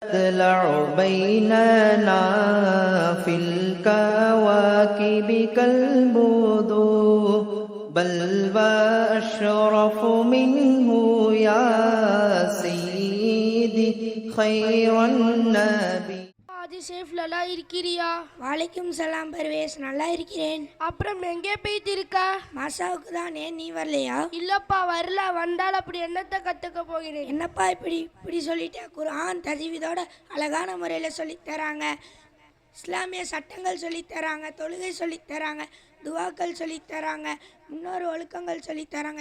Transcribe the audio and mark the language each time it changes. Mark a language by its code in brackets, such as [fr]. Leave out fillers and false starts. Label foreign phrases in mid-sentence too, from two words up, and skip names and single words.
[ar] تطلع بيننا في الكواكب كالبدور بل وأشرف منه يا سيدي خير النبي. [ta] ஆதி சேஃப் நல்லா இருக்கிறியா? [ar] وعليكم السلام [ta] பர்வேஸ், நல்லா இருக்கிறேன். அப்புறம் எங்கே போயிட்டு இருக்க? மாசாவுக்கு தானே, நீ வரலையா? இல்லப்பா வரல. வந்தால் அப்படி என்னத்தை கற்றுக்க போகிறேன்? என்னப்பா இப்படி சொல்லிட்டே? குர்ஆன் தஜ்வீதோட அழகான முறையில் சொல்லித்தராங்க, இஸ்லாமிய சட்டங்கள் சொல்லித்தராங்க, தொழுகை சொல்லித்தராங்க, துவாக்கள் சொல்லித்தராங்க, முன்னோர் ஒழுக்கங்கள் சொல்லித்தராங்க.